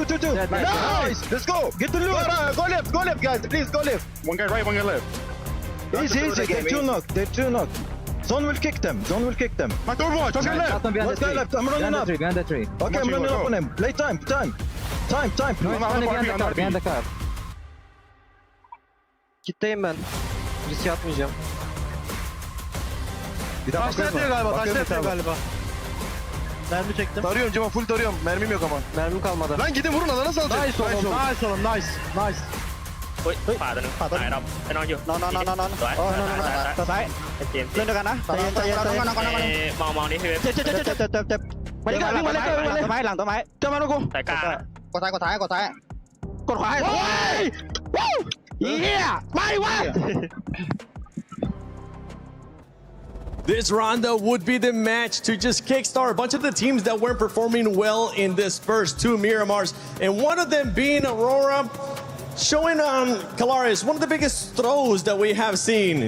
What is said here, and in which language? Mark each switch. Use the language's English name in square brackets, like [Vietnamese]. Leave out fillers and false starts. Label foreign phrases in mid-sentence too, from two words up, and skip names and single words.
[English] Nice. Let's go. Get the loot. Go left, guys. Please, go left. One guy right, one guy left. Easy. They're 2 knocked. Zone will kick them. My door watch. One guy left. I'm running up. Behind the tree. Okay, I'm running up on him. Play time. No, behind the car. [Turkish] Kitleyim ben. Risk atmayacağım. Bir daha bakıyorum galiba. Mermi çektim. Tarıyorum Cema, full tarıyorum. Mermim yok ama. Mermim kalmadı. Lan gidin vurun, alana salacak. Nice oğlum. Nice. [Thai] ขวาตัวนึงตายไปนอนอยู่ นอนซ้ายเล่นด้วยกันนะใจเย็น มองนี่คือ เจ็บมาดิวิ่งมาเลยหลังต้นไม้เจอมาลูกกู สายกลาง กดซ้ายกดขวาเฮียไม่วะ [English] This rondo would be the match to just kickstart a bunch of the teams that weren't performing well in this first 2 Miramars, and one of them being Aurora, showing on Kalaris one of the biggest throws that we have seen.